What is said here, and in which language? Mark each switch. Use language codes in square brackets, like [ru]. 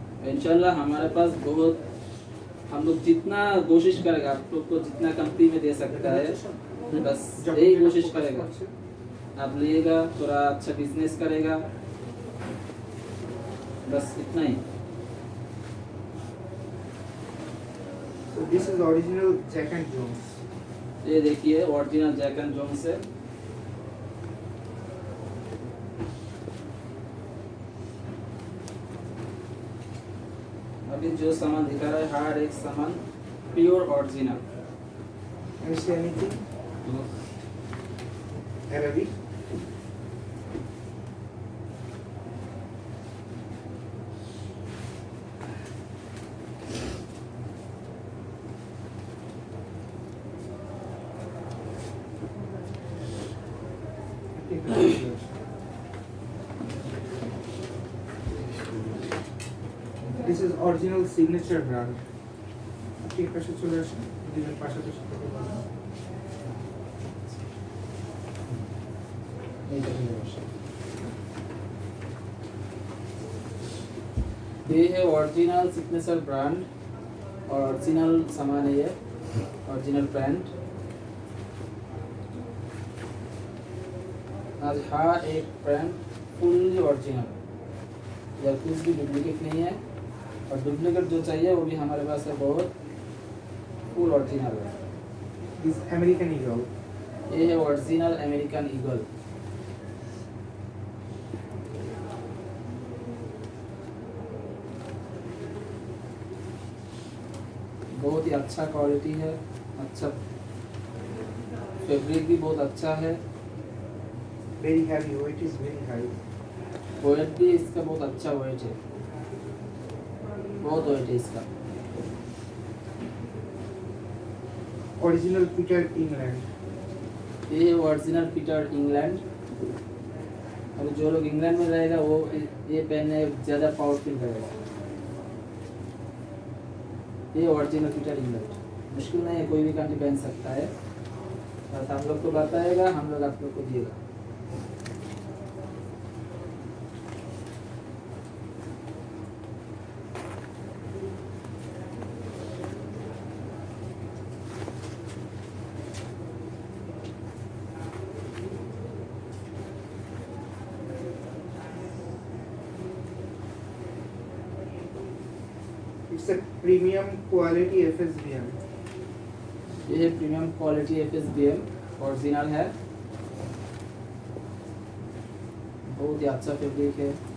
[hi] इंशाल्लाह हमारे पास बहुत, हम लोग जितना कोशिश करेगा आप लोग को जितना कंपनी में दे सकता है, बस यही कोशिश करेगा। आप लिएगा, थोड़ा अच्छा बिजनेस करेगा, बस इतना ही। [en] So this is original Jack and Jones. [hi] ये देखिए ओरिजिनल जैक एंड जोन्स है। अभी जो सामान दिखा रहा है हर एक सामान pure original. [en] Can you see anything? Arabic. Take a picture. This is original signature brand. [bn] আপনি এর পাশে চলে আসেন, দুজনের পাশাপাশি কথা বলুন। [hi] ये है ओरिजिनल सिग्नेचर ब्रांड और ओरिजिनल सामान है ये, ओरिजिनल ब्रांड। आज हर एक ब्रांड फुल्ली ओरिजिनल, या कुछ भी डुप्लीकेट नहीं है, और डुप्लीकेट जो चाहिए वो भी हमारे पास है, बहुत फुल ओरिजिनल है। [en] This American Eagle. [hi] ये है ओरिजिनल अमेरिकन ईगल। बहुत ही अच्छा क्वालिटी है, अच्छा फैब्रिक भी बहुत अच्छा है, [en] Very heavy, weight is very high. [hi] Wait भी इसका बहुत अच्छा वेट है, बहुत वेट है इसका। [en] Original Peter England. [hi] ये है ओरिजिनल पीटर इंग्लैंड। और जो लोग इंग्लैंड में रहेगा वो ये पहनने ज़्यादा पावरफुल रहेगा। ये ओरिजिनल पीटर इंग्लैंड मुश्किल नहीं है, कोई भी कंट्री पहन सकता है, बस हम लोग को बताएगा, हम लोग आप लोग को दिएगा। [en] It's a premium quality FSBM. [hi] ये है प्रीमियम क्वालिटी FSBM, ओरिजिनल है, बहुत ही अच्छा फैब्रिक है।